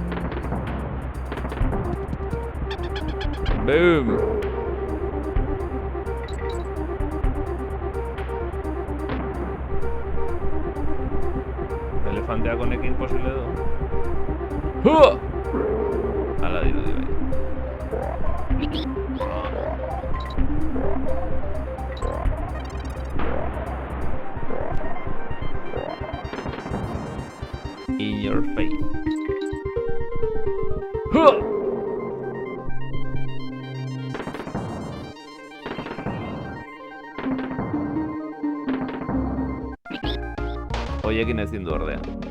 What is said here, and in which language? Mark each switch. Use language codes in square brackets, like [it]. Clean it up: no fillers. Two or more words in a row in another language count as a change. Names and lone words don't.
[eu] Boom! Elefanteak honekin posible du. Hua! Hala dirudi bai. [en] In your face. [eu] Hua! Hoiekin ezin du ordea.